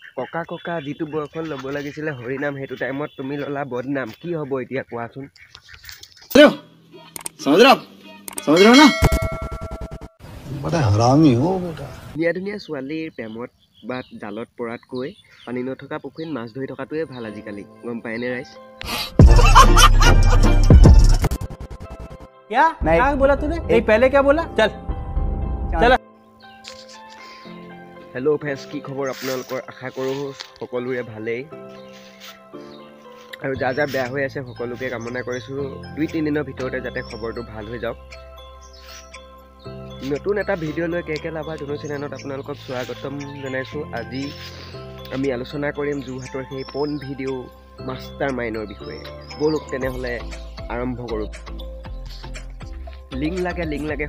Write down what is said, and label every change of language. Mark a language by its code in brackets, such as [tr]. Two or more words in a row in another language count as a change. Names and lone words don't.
[as] ককা ককা যিটো বয়সত ল'ব লাগিছিলে হৰিনাম সেইটো টাইমত তুমি ল'লা বদনাম কি হ'ব এতিয়া কোৱাচোন [hi] समझ रहे हो ना बड़ा हरामी हो बेटा [as] ধুনীয়া ছোৱালীৰ প্ৰেমত বা জালত পৰাতকৈ পানী নথকা পুখুৰীত মাছ ধৰি থকাটোৱে ভাল আজিকালি গম পায়নে ৰাইজ [hi] क्या क्या बोला तूने नहीं पहले क्या बोला चल चल [en] hello friends [as] কি খবৰ আপোনালোকৰ আশা কৰোঁ সকলোৰে ভালেই আৰু যা বেয়া হৈ আছে সকলোকে কামনা কৰিছোঁ 2-3 দিনৰ ভিতৰতে যাতে খবৰটো ভাল হৈ যাওক নতুন এটা ভিডিঅ' লৈ কেকে লাভা ধনু চেনেলত আপোনালোকক স্বাগতম জনাইছোঁ আজি আমি আলোচনা কৰিম যোৰহাটৰ সেই পন ভিডিঅ' মাষ্টাৰ মাইণ্ডৰ বিষয়ে বলক তেনেহ'লে আৰম্ভ কৰোঁ লিং লাগে